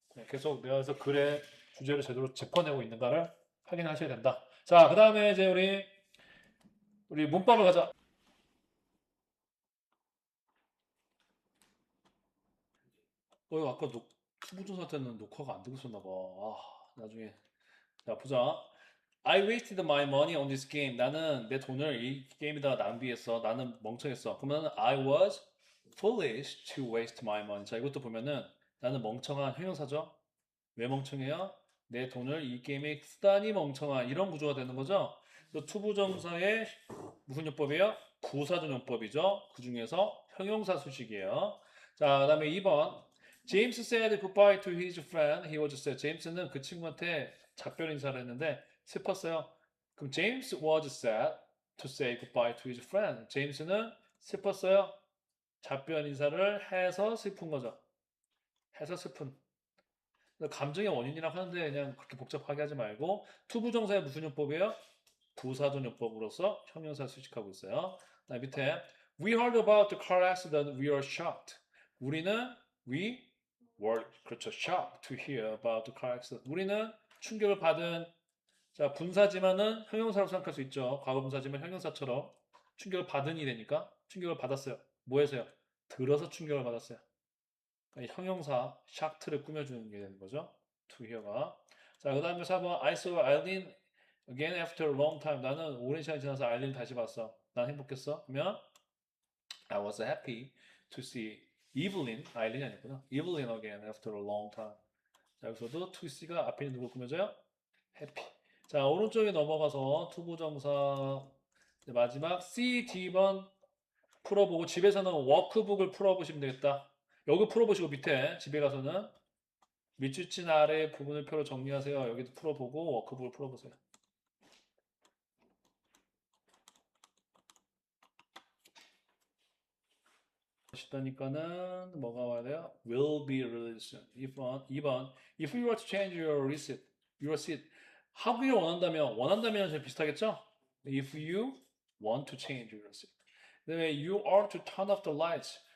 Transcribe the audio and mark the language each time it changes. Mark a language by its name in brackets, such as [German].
[Korean] 계속 내가 그래서 글의 주제를 제대로 짚어내고 있는가를 확인하셔야 된다. 자, 그 다음에 이제 우리 문법을 가자. 이거 아까 투부정사 때는 녹화가 안 되고 있었나 봐. 나중에. 자, 보자. [English] I wasted my money on this game. [Korean] 나는 내 돈을 이 게임에다가 낭비했어. 나는 멍청했어. 그러면 [English] I was foolish to waste my money. [Korean] 자, 이것도 보면은 나는 멍청한 형용사죠. 왜 멍청해요? 내 돈을 이 게임에 쓰다니 멍청한 이런 구조가 되는 거죠. 또 투부정사의 무슨 요법이에요? 부사전 요법이죠. 그 중에서 형용사 수식이에요. 자, 그다음에 2번. [English] James said goodbye to his friend. He was sad. [Korean] 제임스는 그 친구한테 작별 인사를 했는데 슬펐어요. 그럼 [English] James was sad to say goodbye to his friend. [Korean] 제임스는 슬펐어요. 작별 인사를 해서 슬픈 거죠. 해서 슬픈. 감정의 원인이라고 하는데 그냥 그렇게 복잡하게 하지 말고 투부정사의 무슨 요법이에요? 부사전 요법으로서 형용사 수식하고 있어요. 밑에 [English] We heard about the car accident. We were shocked. [Korean] 우리는 [English] we were [Korean] 그렇죠. [English] shocked to hear about the car accident. [Korean] 우리는 충격을 받은 자 분사지만은 형용사로 생각할 수 있죠. 과거 분사지만 형용사처럼 충격을 받은이 되니까 충격을 받았어요. 뭐해서요? 들어서 충격을 받았어요. 형용사 샤크를 꾸며주는 게 되는 거죠. [English] to hear [Korean] 가. 자, 그 다음에 4번 [English] I saw Eileen again after a long time. [Korean] 나는 오랜 시간이 지나서 아일린 다시 봤어. 난 행복했어. [English] 그러면 I was happy to see Evelyn, [Korean] 아일린이 아니구나. [English] Evelyn again after a long time. [Korean] 자, 여기서도 to see가 앞에 있는 누구 꾸며져요? [English] happy. [Korean] 자, 오른쪽에 넘어가서 투부정사 마지막 C, D번 풀어보고 집에서는 워크북을 풀어보시면 되겠다. 여기 풀어보시고 밑에 집에 가서는 밑줄친 아래 부분을 표로 정리하세요. 여기도 풀어보고 워크북을 풀어보세요. 싶다니까는 뭐가 와야 돼요? [English] Will be released. [Korean] 2번. [English] If you were to change your seat. [Korean] 하기를 원한다면 제일 비슷하겠죠? [English] If you want to change your seat. [Korean] 그다음에 [English] you are to turn off the lights.